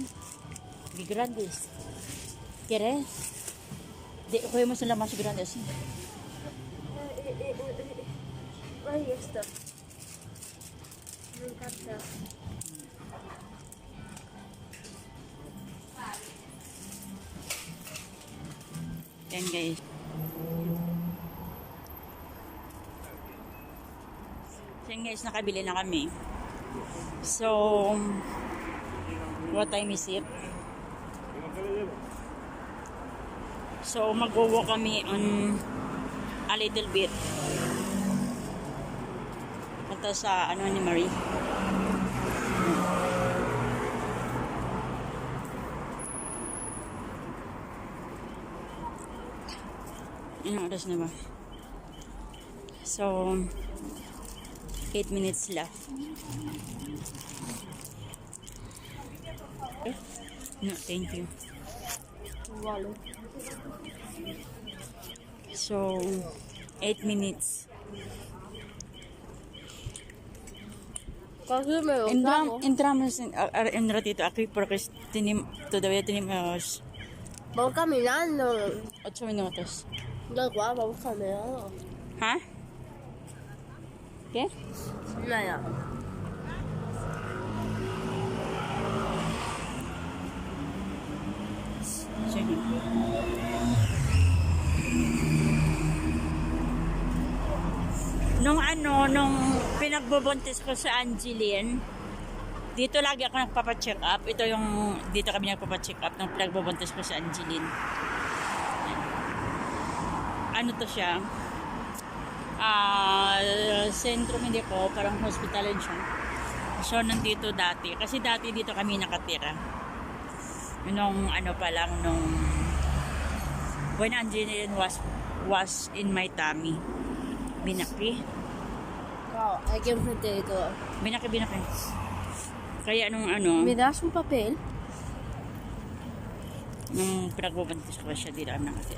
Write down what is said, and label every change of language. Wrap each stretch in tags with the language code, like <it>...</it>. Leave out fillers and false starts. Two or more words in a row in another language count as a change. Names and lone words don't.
<es>Di grandes. ¿Quieres? De, cogemos en la más grande así. Ahí está. Me encanta.</es> <tl>Yan guys. Yan guys, nakabili na kami.</tl> <en>So, what time is it?</en> <tl>So, mag-walk kami</tl> <en>on a little bit.</en> <tl>Punta sa ano ni Marie. Ilang oras na ba?</tl> <en>So, 8 minutes left. No, thank you.</en> <es>Vale.</es> <en>So, 8 minutes.</en> <es>Casi me lo trago. Entramos en ratito aquí porque todavía tenemos Vamos caminando. 8 minutos. Da igual, vamos caminando. ¿Ah? ¿Qué? Nada.</es> <tl>Sige. Nung pinagbubuntis ko sa Angeline, dito lagi ako nagpapacheck up. Ito yung, dito kami nagpapacheck up nung pinagbubuntis ko sa Angeline. Yan. Ano to siya? Sentro hindi ko, parang hospital yun siya. So, nandito dati. Kasi dati dito kami nakatira. Nung ano pa lang, nung</tl> <en>when Angeline was in my tummy.</en> <tl>Binaki.</tl> <es>Claro, hay que enfrente de todo.</es> <tl>Binaki. Kaya nung ano,</tl> <es>¿Me das un papel?</es> <tl>nung pinagbubuntis ko siya, dito kami nakatira.</tl>